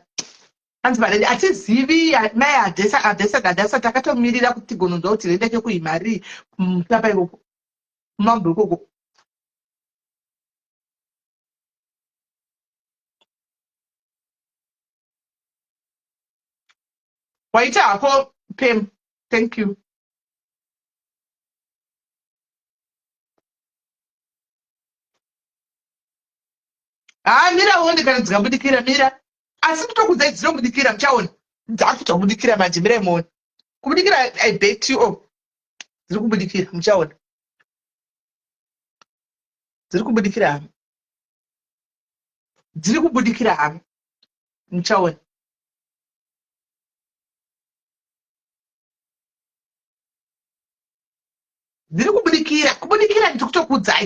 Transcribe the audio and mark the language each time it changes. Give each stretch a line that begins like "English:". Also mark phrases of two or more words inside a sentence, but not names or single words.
Shona: Hanzi vanenge atizivi mai adhesa takatomirira kuti tigononzwa kuti rende kuimari papa ikoko. Mambo ikoko. Waita hapo Pam.
English: Thank you.
Shona: Mira uone kana dzikabudikira mira. Asi kutokudzai dzinobudikira muchaona. Dzakutobudikira manje mira muone.
English: Kubudikira I bet you all.
Shona: Dziri kubudikira muchaona. Dziri kubudikira hama. Dziri kubudikira hama. Muchaona. Dziri kubudikira ndikutokudzai.